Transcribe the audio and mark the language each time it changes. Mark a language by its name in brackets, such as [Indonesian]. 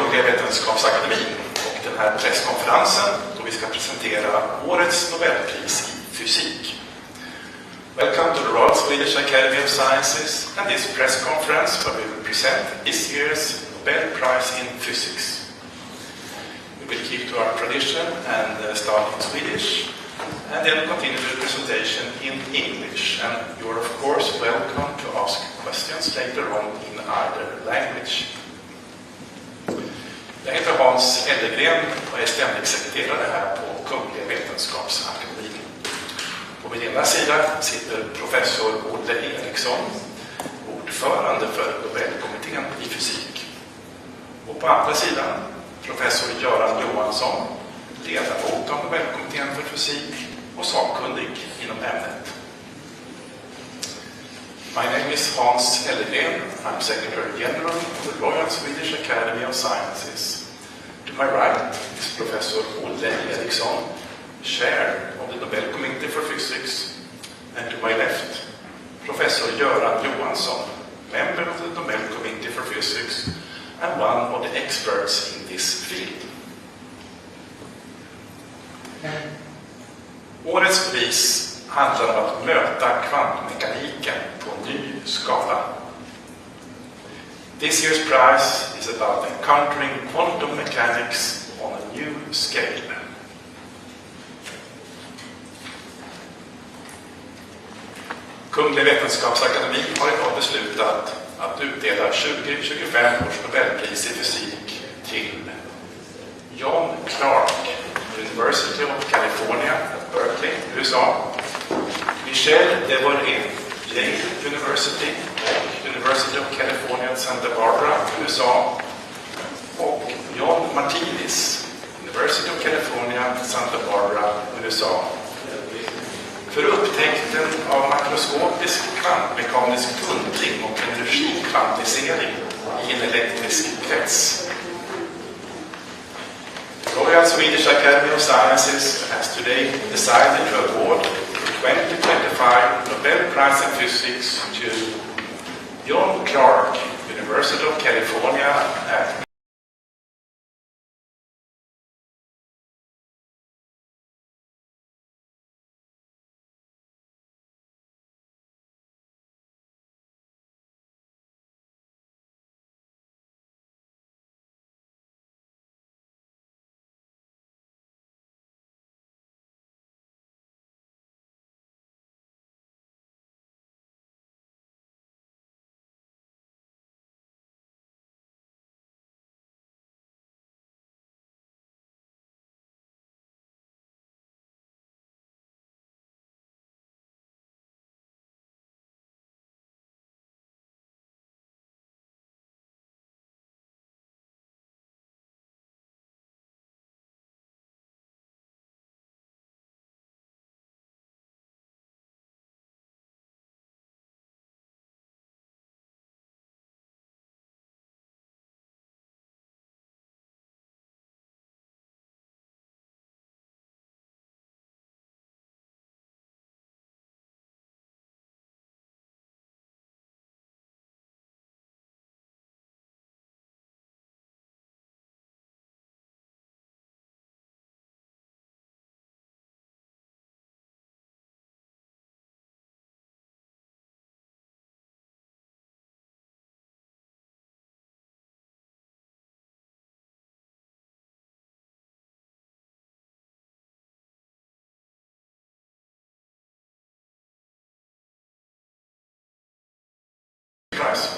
[Swedish] Vetenskapsakademin och den här presskonferensen då vi ska presentera årets Nobelpris i fysik. [English] Welcome to the Royal Swedish Academy of Sciences and this press conference where we will present this year's Nobel Prize in Physics. We will keep to our tradition and start in Swedish and then continue the presentation in English. And you are of course welcome to ask questions later on in either language. [Swedish] Jag heter Hans Ellegren och är ständig sekreterare här på Kungliga Vetenskapsakademin. På min ena sida sitter professor Olle Eriksson, ordförande för Nobelkommittén i fysik. Och på andra sidan professor Göran Johansson, ledamot av Nobelkommittén för fysik och sakkunnig inom ämnet. [English] My name is Hans Ellegren. I'm Secretary General of the Royal Swedish Academy of Sciences. To my right is Professor Olle Eriksson, Chair of the Nobel Committee for Physics. And to my left, Professor Göran Johansson, member of the Nobel Committee for Physics and one of the experts in this field. [Swedish] Årets pris handlar om att möta kvantmekaniken på ny skala. [English] This year's prize is about encountering quantum mechanics on a new scale. [Swedish] Kungliga Vetenskapsakademin har idag beslutat att utdela 2025 års Nobelpris i fysik till John Clark, University of California at Berkeley, USA, Michel Devoret, Yale University och University of California at Santa Barbara, USA, och John Martinis, University of California, Santa Barbara, USA, för upptäckten av makroskopisk kvantmekanisk tunnling och energikvantisering i en elektrisk krets. [English] Royal Swedish Academy of Sciences has today decided to award the 2025 Nobel Prize in Physics to John Clark, University of California at prize.